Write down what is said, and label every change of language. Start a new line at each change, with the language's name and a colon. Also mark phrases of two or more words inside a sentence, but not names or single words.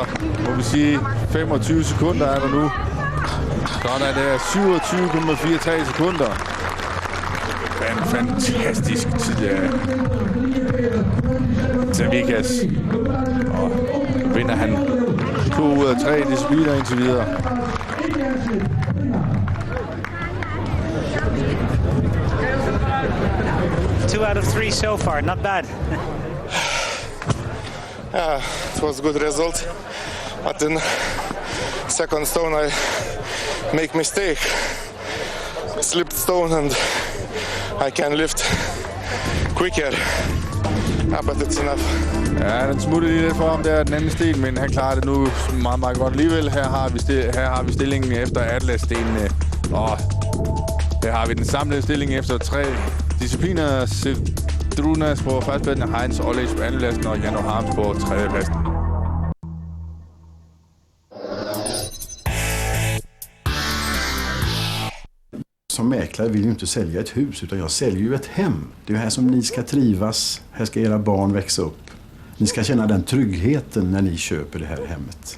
Danish: Må vi sige, 25 sekunder er der nu. Sådan er det 27,43 sekunder. En fantastisk tid af Savikas. Og vinder han 2 ud af 3 discipliner indtil videre.
English: Two out of 3 so far, not bad. Yeah, it was a good result. But in second stone I make mistake. Slipped stone and I can lift quicker. Yeah, but it's enough.
Danish: Ja, den smuttede lige lidt for ham der, den anden sten, men han klarer det nu meget, meget godt alligevel. Her har vi stillingen efter Atlas-stenene, og her har vi den samlede stilling efter 3 discipliner. Drunas på førstepladsen, Heinz Ollich på andenpladsen og Jano Harms på tredjepladsen.
Swedish: Som mäklare vill ju inte sälja ett hus, utan jag säljer ju ett hem. Det är ju här som ni ska trivas, här ska era barn växa upp. Ni ska känna den tryggheten när ni köper det här hemmet.